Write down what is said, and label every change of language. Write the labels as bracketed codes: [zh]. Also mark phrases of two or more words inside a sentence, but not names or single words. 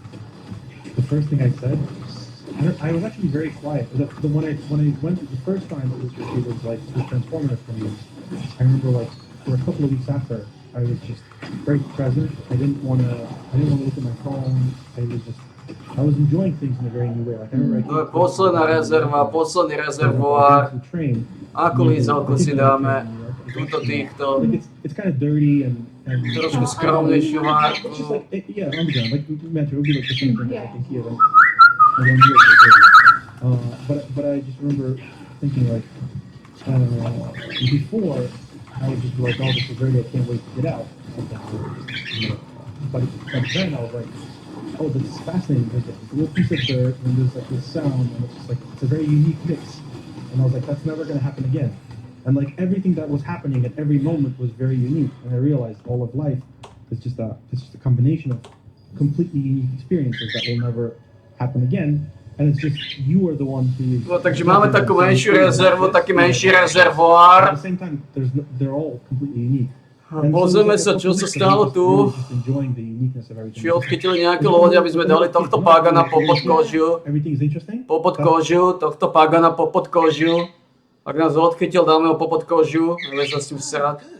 [en] The first thing I said, I was actually very quiet. When I went the first time it was like it was transformative for me. I remember like for a couple of weeks after, I was just very present. I didn't want to look at my phone. I was enjoying things in a very new way. Like I remember [sk] To je posledná rezerva, posledný rezervoár. Akú lízalku si dáme? Túto týchto. [en] Like it's kind of dirty and [sk] Trošku skromnejšiu [en] it's [sk] várku. [en] just like yeah, underground. Like Metro, it would be like the same thing Yeah. like in Kiev. And then here it's dirty. But I just remember thinking like before I would just be like, oh, this is great, I can't wait to get out. And then I would just, but then I was like, oh, this is fascinating because there's a little piece of dirt and there's like this sound and it's just like, it's a very unique mix. And I was like, that's never going to happen again. And like everything that was happening at every moment was very unique. And I realized all of life is just a combination of completely unique experiences that will never happen again. And it's just you are the one who is. [sk] No, takže máme takú menšiu rezervu, taký menší rezervoár. [en] At the same time, they're all completely unique. [sk] Pozrieme sa, čo sa stalo tu. Či odchytili nejaké lode, aby sme dali tohto pagana po podkožiu. Po podkožiu, tohto pagana po podkožiu. Ak nás odchytil, dáme ho po podkožiu. Nevieš sa s tým srať.